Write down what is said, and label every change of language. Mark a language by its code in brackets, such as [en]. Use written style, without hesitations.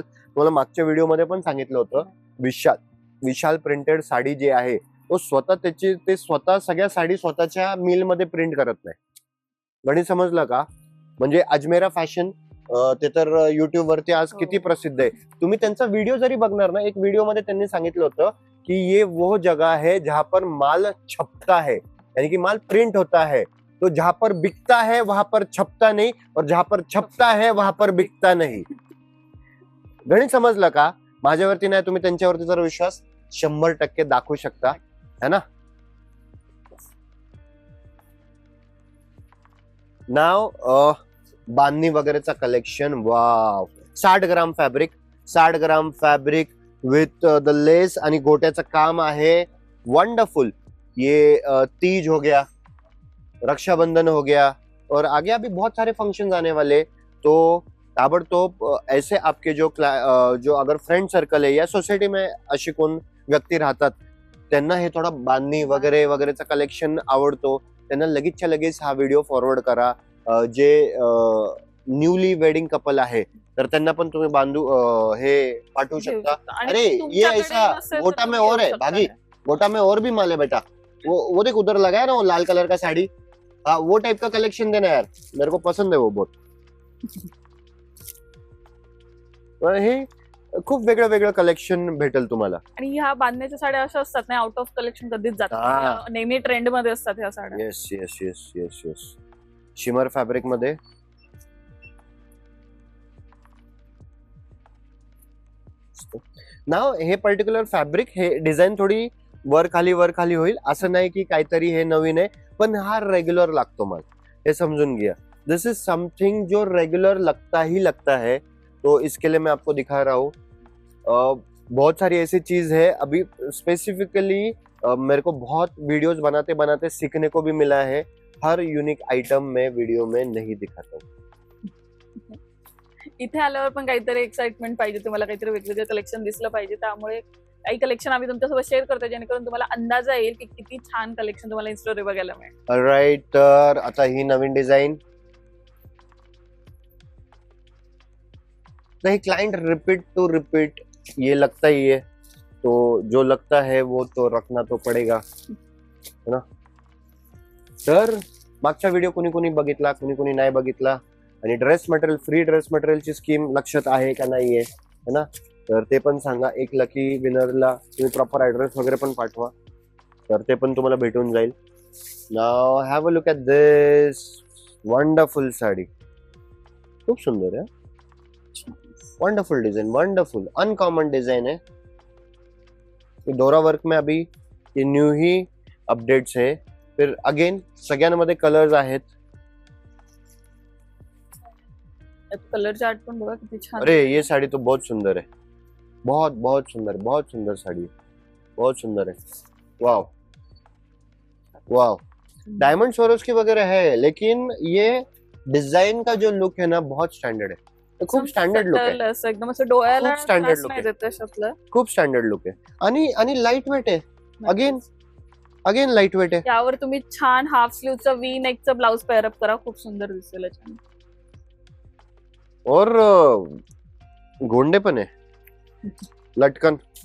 [mr] तुम्हाला मागच्या व्हिडिओमध्ये पण सांगितलं होतं, विशाल प्रिंटेड साडी जे आहे, तो ते स्वतः सगळ्या साडी स्वतःच्या मिल मध्ये प्रिंट करत नाही. गणित समजलं का? म्हणजे अजमेरा फॅशन, ते तर युट्यूब वरती आज किती प्रसिद्ध आहे. तुम्ही त्यांचा व्हिडिओ जरी बघणार ना, एक व्हिडिओ मध्ये त्यांनी सांगितलं होतं की [hi] ये वो जगह है जहां पर माल छपता है, यानी कि माल प्रिंट होता है. तो जहां पर बिकता है वहां पर छपता नहीं, और जहां पर छपता है वहां पर बिकता नहीं. [mr] गणित समजलं का? माझ्यावरती नाही, तुम्ही त्यांच्यावरती जर विश्वास 100% दाखवू शकता, [hi] है ना. [mr] नाव बांधणी वगैरेचा collection, wow. 60 gram fabric with the लेस आणि गोट्याचं काम आहे, वंडरफुल. [hi] ये तीज हो गया, रक्षाबंधन हो गया, और आगे अभी बहुत सारे फंक्शन आने वाले. तो ताबड़तोब ऐसे आपके जो अगर फ्रेंड सर्कल है या सोसायटी में [mr] अशी कोण व्यक्ती राहतात, त्यांना हे थोडा बांधणी वगैरे वगैरेचा कलेक्शन आवडतो, त्यांना लगेचच्या लगेच हा व्हिडिओ फॉरवर्ड करा. जे न्यूली वेडिंग कपल आहे, तर त्यांना पण तुम्ही हे पाठवू शकता. [hi] अरे ये ऐसा गोटा में और है भागी, गोटा में और भी माल है बेटा. वो देख उधर लगा है ना, वो लाल कलर का साड़ी, हाँ वो टाइप का कलेक्शन देना यार, मेरे को पसंद है वो बहुत. हे [mr] खूप वेगळं वेगळं कलेक्शन भेटेल तुम्हाला. आणि ह्या बांधण्याच्या साड्या अशा असतात नाही, आउट ऑफ कलेक्शन कधीच जातात, हा. नेहमी ट्रेंड मध्ये असतात ह्या साड्या. [en] Yes yes yes yes yes. [mr] Shimmer fabric मध्ये नाव हे पर्टिक्युलर फॅब्रिक, हे डिझाईन थोडी वर खाली होईल असं नाही की काहीतरी हे नवीन आहे, पण हा रेग्युलर लागतो मला, हे समझून गया. [en] this is something [hi] जो रेगुलर लगता है, तो इसके लिए मैं आपको दिखा रहा हूँ. बहुत सारी ऐसी चीज है अभी स्पेसिफिकली मेरे को बहुत वीडियोस बनाते बनाते सीखने को भी मिला है. हर यूनिक आइटम मैं वीडियो में नहीं दिखाता हूँ. [mr] इथे आल्यावर पण काहीतरी एक्साइटमेंट पाहिजे तुम्हाला, काहीतरी वेगवेगळं कलेक्शन दिसलं पाहिजे, त्यामुळे काही कलेक्शन आम्ही तुमच्यासोबत शेअर करतो जेणेकरून तुम्हाला अंदाजा येईल की किती छान कलेक्शन तुम्हाला इन्स्टोरी बघायला मिळेल. [en] Right. [mr] तर आता ही नवीन डिझाईन, [hi] नहीं क्लाइंट रिपीट टू रिपीट ये लगता ही है, तो जो लगता है वो तो रखना तो पड़ेगा, है ना. [mr] तर मागचा व्हिडिओ कुणी कुणी बघितला, कुणी कुणी नाही बघितला, आणि ड्रेस मटेरियल, फ्री ड्रेस मटेरियलची स्कीम लक्षात आहे का नाहीये, [hi] है ना, [mr] तर ते पण सांगा. एक लकी विनरला तुम्ही प्रॉपर ऍड्रेस वगैरे पण पाठवा, तर ते पण तुम्हाला भेटून जाईल. [en] Now have a look at this wonderful sari. [hi] खूप सुंदर है, wonderful design, wonderful uncommon design है. ये डोरा वर्क में अभी ये न्यू ही अपडेट्स है. [mr] फिर अगेन सगळ्यांमध्ये कलर्स आहेत. कलर चार्ट पण बघा किती छान. [hi] अरे ये साड़ी तो बहुत सुंदर है, बहुत बहुत सुंदर साड़ी है, बहुत सुंदर है. वाव वाव. डायमंड स्वरोस्की वगैरह है, लेकिन ये डिजाइन का जो लुक है ना बहुत स्टैंडर्ड है. [mr] तो खूप स्टँडर्ड लुक आहे, असं एकदम असं डोळ्याला खूप standard look नाही आहे. देत अशातलं. खूप स्टँडर्ड लुक आहे. आणि लाईट वेट आहे. अगेन लाईट वेट आहे. यावर तुम्ही छान half स्लीवचं we नेकचं blouse pair up करा, खूप सुंदर दिसेल छान. और गोंडे पण आहे, लटकन.